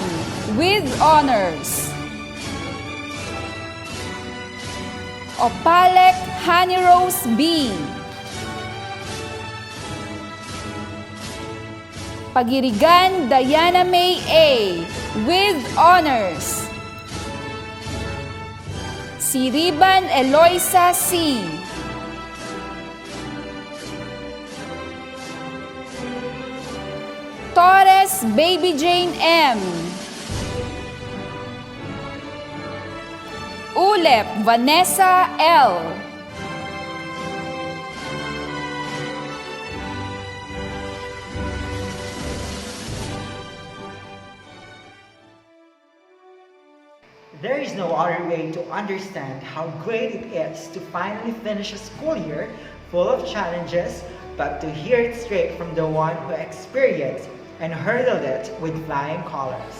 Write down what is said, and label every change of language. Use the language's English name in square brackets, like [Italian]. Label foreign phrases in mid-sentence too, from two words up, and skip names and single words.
[English] with honors. Opalek Honey Rose B. Pagirigan Diana May A. with honors. Siriban Eloisa C. Torres Baby Jane M. Ulep Vanessa L. There is no other way to understand how great it is to finally finish a school year full of challenges, but to hear it straight from the one who experienced and hurdled it with flying colors.